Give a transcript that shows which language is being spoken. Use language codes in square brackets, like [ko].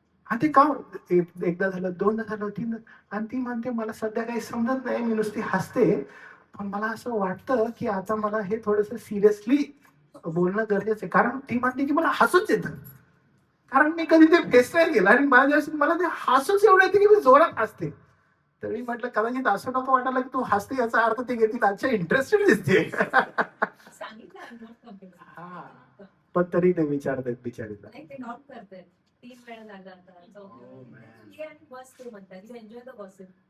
[mr] आणि ते का एकदा झालं, दोनदा झालं, तीनदा. आणि ती म्हणते मला सध्या काही समजत नाही, मी नुसती हसते, पण मला असं वाटतं की आता मला हे थोडस सिरियसली बोलणं गरजेचं आहे. कारण ती म्हणते की मला हसूच येतं. कारण मी कधी ते फेस नाही केलं आणि माझ्या मला ते हसूच एवढं येते की मी जोरात हसते. तर मी म्हटलं कदाचित असं नको वाटायला की तू हसते याचा अर्थ ते घेतील आजच्या इंटरेस्टेड दिसते. सांगितलं [en] I'm not comfortable. [mr] हा. पण तरी ते विचारतात बिचारीला. नाही ते काउंट करतात 3 वेळा झालं आता [en] Oh, man. [mr] ये आणि बस ते म्हणतात [en] You enjoy the gossip.